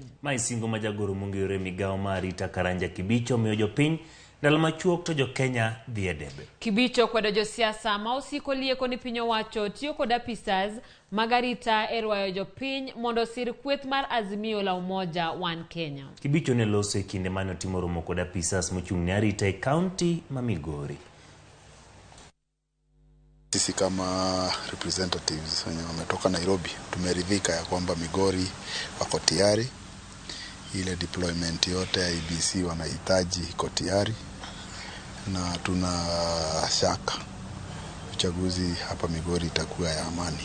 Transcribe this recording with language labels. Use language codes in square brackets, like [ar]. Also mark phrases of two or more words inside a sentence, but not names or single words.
[luo] Mai singo ma jagoro mong'ere migawo ma arita Karanja Kibicho miyo jopiny ndalo machuok to jo Kenya dhi e debe. Kibicho kwedo josiasa ma osiko lieko ni piny owacho tiyo kod apisas mag arita e rwayo jopiny mondo sir kweth mar Azimio la Umoja One Kenya. Kibicho ne loso e kinde mane otimo romo kod apisas mochung' ne arita e kaunti ma Migori. [sw] Sisi kama representatives wenye wametoka Nairobi tumeridhika ya kwamba Migori wako tayari, ile deployment yote ya IBC wanahitaji iko tayari, na tuna shaka uchaguzi hapa Migori itakuwa ya amani.